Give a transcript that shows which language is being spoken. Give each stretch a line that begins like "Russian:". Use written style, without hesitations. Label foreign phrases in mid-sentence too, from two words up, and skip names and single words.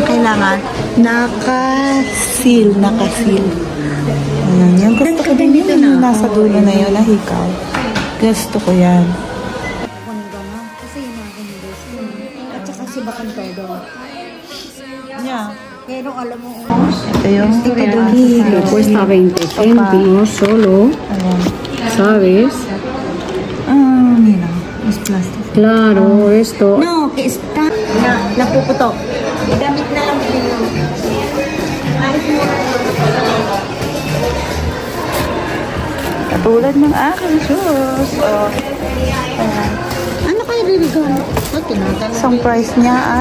Filipino: Kailangan naka-seal. Ayan. Yung gusto ko din yung nasa dulo na yun na hikaw. Gusto ko yan. Kasi yung mga ganyan. At saka si Bakan todo.
English: Yeah.
Filipino: Pero alam mo, ito yung
Spanish: Cuesta 20 céntimos solo, ¿sabes? Mira, es plástico. Claro, esto. no, que está
Filipino: napuputok. Gamit na lang yun. Katulad ng aking shoes. Ano kayo regalo? Tinatanong. Isang price niya ay...